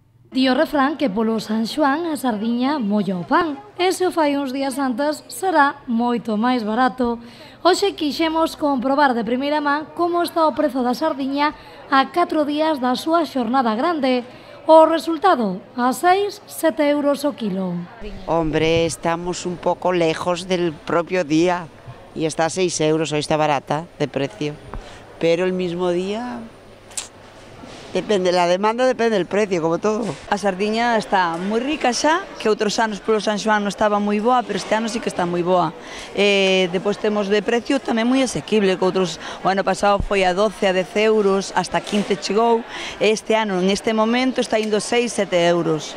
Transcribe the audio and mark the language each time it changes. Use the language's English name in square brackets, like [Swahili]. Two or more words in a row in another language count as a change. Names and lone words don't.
[Galician] Di o refrán que polo San Xoán a sardiña molla o pan, e se o fai uns días antes será moito máis barato. Hoxe quixemos comprobar de primeira man como está o prezo da sardiña a 4 días da súa xornada grande. O resultado, a 6-7 euros o kilo. [Spanish] Hombre, estamos un poco lejos del propio día y está a 6 euros, hoy está barata de precio, pero el mismo día... Depende, la demanda depende del precio, como todo. [Galician] A sardiña está moi rica xa, que outros anos polo San Xoán non estaba moi boa, pero este ano sí que está moi boa. Depois temos de precio tamén moi asequible, que outros, o ano pasado foi a 12, a 10 euros, hasta 15 chegou, e este ano, neste momento, está indo 6-7 euros.